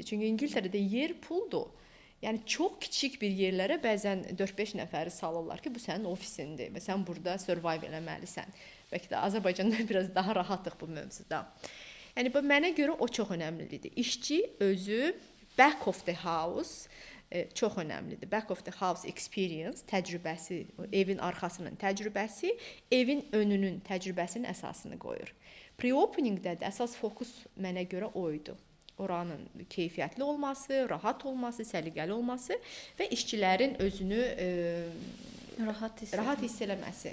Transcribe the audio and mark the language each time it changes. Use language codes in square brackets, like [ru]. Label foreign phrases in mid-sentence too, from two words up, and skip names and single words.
[az] Çünki İngiltərədə yer puldur. Yəni çox kiçik bir yerlərə bəzən 4-5 nəfəri salırlar ki, bu sənin ofisindir və sən burada survive eləməlisən. Bəlkə də Azərbaycanda biraz daha rahatıq bu mövzuda. Yəni mənə görə o çox önəmlidir. İşçi özü [en] back of the house [az] çox önəmlidir. [en] Back of the house experience [az] təcrübəsi, evin arxasının təcrübəsi, evin önünün təcrübəsinin əsasını qoyur. Pre-openingdə də əsas fokus mənə görə o idi. Oranın keyfiyyətli olması, rahat olması, səliqəli olması və işçilərin özünü rahat hiss eləməsi.